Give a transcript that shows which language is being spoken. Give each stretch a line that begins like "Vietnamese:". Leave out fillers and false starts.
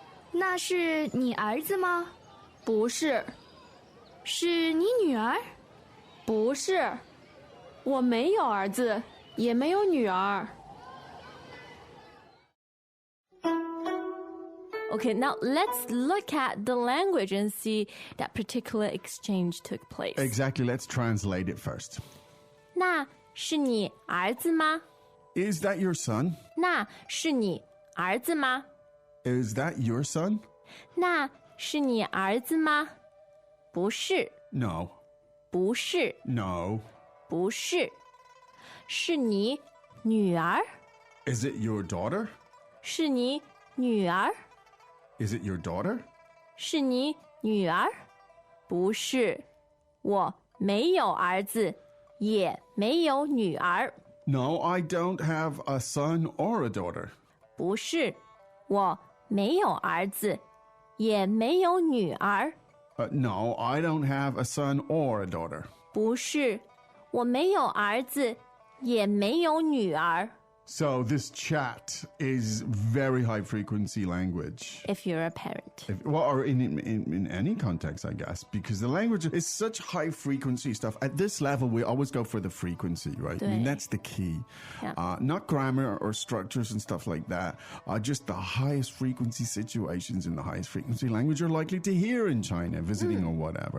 Chinese: 那是你儿子吗？不是，是你女儿？不是，我没有儿子，也没有女儿。
English: Okay, now let's look at the language and see that particular exchange took place. Exactly, let's translate it first.
Chinese: 那是你儿子吗？
English: Is that your son?
Chinese: 那是你儿子吗？
English: Is that your son?
Chinese: 那是你儿子吗？不是，
English: No.
Chinese: 不是，
English: No.
Chinese: 不是，是你女儿？
English: Is it your daughter?
Chinese: 是你女儿？
English: Is it your daughter?
Chinese: 是你女儿？不是，我没有儿子，也没有女儿。
English: No, I don't have a son or a daughter.
Chinese: 不是，我没有儿子，也没有女儿。
English: No, I don't have a son or a daughter.
Chinese: 不是，我没有儿子，也没有女儿。
English: So this chat is very high frequency language. If you're a parent. Or in any context, I guess, because the language is such high frequency stuff. At this level, we always go for the frequency, right? I mean,
Chinese: 对。
English: that's the key. Yeah. Not grammar or structures and stuff like that. Just the highest frequency situations in the highest frequency language you're likely to hear in China, visiting or whatever.